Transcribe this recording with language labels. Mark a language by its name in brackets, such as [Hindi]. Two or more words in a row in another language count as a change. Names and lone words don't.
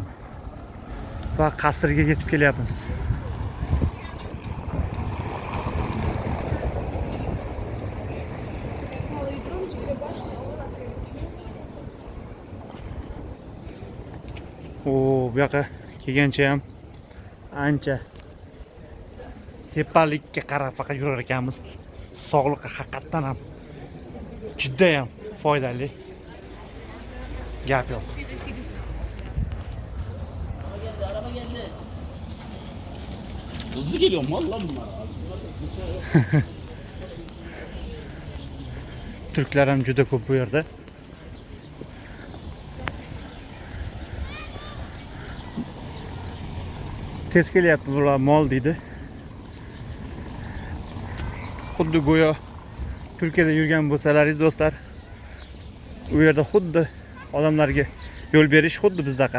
[Uzbek] Va qasrga yetib kelyapmiz. Bu yoqqa kelgancha ham ancha tepalikka qarab faqat yurar ekanmiz. Sog'liqqa haqiqatan ham juda ham foydali. Gap yo'q. [Turkish] Hızlı geliyor mu lan bunlar abi? [Uzbek] Turklar ham juda ko'p bu yerda. Tez kelyapti bular mol deydi. Xuddi go'yo Turkiyada yurgan bo'lsalaringiz do'stlar, u yerda xuddi odamlarga yo'l berish xuddi bizdaqa.